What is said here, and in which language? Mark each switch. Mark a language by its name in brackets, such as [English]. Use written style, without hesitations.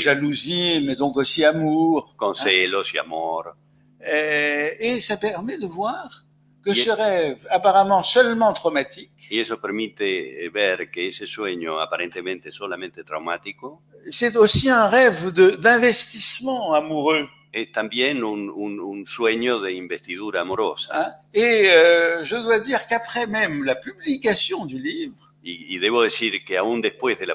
[French] jalousie, mais donc aussi amour. [Spanish] con celos y amor. [French] Et ça permet de voir que [Spanish] Y- [French] ce rêve, apparemment seulement traumatique, [Spanish] Y eso permite ver que ese sueño aparentemente solamente traumático [French] c'est aussi un rêve d'investissement amoureux. [Spanish] es también un sueño de investidura amorosa. Hein. [French] Et je dois dire qu'après même la publication du livre, [Spanish] Y debo decir que aún después de la